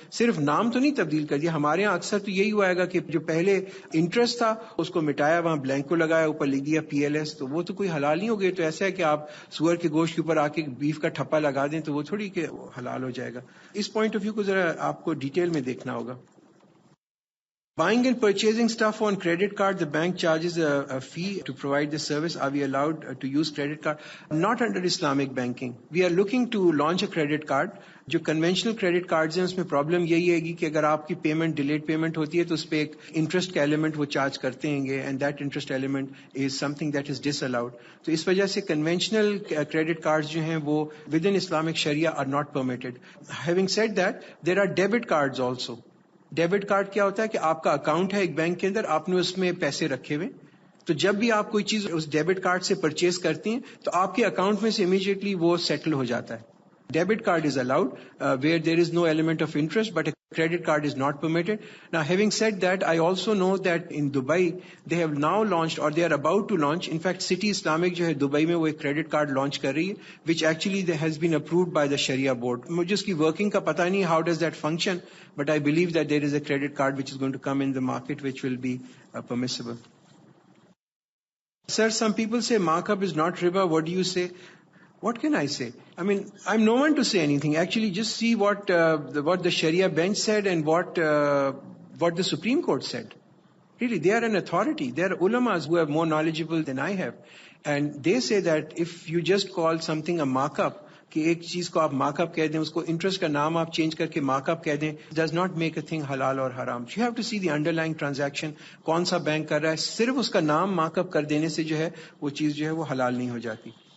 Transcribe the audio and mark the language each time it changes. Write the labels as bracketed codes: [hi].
[ur] صرف نام تو نہیں تبدیل کر دیا. ہمارے یہاں اکثر تو یہی ہوا گا کہ جو پہلے انٹرسٹ تھا اس کو مٹایا, وہاں بلینک کو لگایا, اوپر لکھ دیا پی ایل ایس, تو وہ تو کوئی حلال نہیں ہو گئے. تو ایسا ہے کہ آپ سور کے گوشت کے اوپر آ کے بیف کا ٹھپا لگا دیں تو وہ تھوڑی کہ حلال ہو جائے گا. اس پوائنٹ آف ویو کو ذرا آپ کو ڈیٹیل میں دیکھنا ہوگا. [en] Buying and purchasing stuff on credit card, the bank charges a fee to provide the service. Are we allowed to use credit card? Not under Islamic banking. We are looking to launch a credit card. [ur] جو conventional credit cards ہیں اس میں problem یہی ہے گی کہ اگر آپ کی پیمنٹ ڈیلیڈ پیمنٹ ہوتی ہے تو اس پہ ایک انٹرسٹ کا ایلیمنٹ وہ چارج کرتے ہیں گے, [en] And that interest element is something that is disallowed. [ur] تو اس وجہ سے کنونشنل کریڈٹ کارڈز جو ہیں وہ with in Islamic Shariah [en] Are not permitted. Having said that, there are debit cards also. Debit card کیا ہوتا ہے کہ آپ کا اکاؤنٹ ہے ایک بینک کے اندر, آپ نے اس میں پیسے رکھے ہوئے, تو جب بھی آپ کوئی چیز اس ڈیبٹ کارڈ سے پرچیز کرتی ہیں تو آپ کے اکاؤنٹ میں سے امیڈیٹلی وہ سیٹل ہو جاتا ہے. Debit card is allowed where there is no element of interest, but Credit card is not permitted. Now, having said that, I also know that in Dubai, they have now launched, or they are about to launch, in fact, City Islamic [ur] جو ہے Dubai میں وہ ایک credit card launch کر رہی ہے, [en] which actually has been approved by the Sharia board. [ur] مجھے اس کی working کا پتہ نہیں, [en] how does that function, but I believe that there is a credit card which is going to come in the market which will be permissible. Sir, some people say markup is not riba. What do you say? What can I say? I mean, I'm no one to say anything. Actually, just see what the Sharia bench said and what the Supreme Court said. Really, they are an authority. They are ulamas who are more knowledgeable than I have. And they say that if you just call something a markup, [ur] کہ ایک چیز کو آپ mark up کہہ دیں, اس کو interest کا نام آپ چینج کر کے مارک اپ کہہ دیں, [en] does not make a thing [ur] حلال اور حرام. [en] you have to see the underlying transaction, [ur] کون سا بینک کر رہا ہے. صرف اس کا نام مارک اپ کر دینے سے جو ہے وہ چیز جو ہے وہ حلال نہیں ہو جاتی.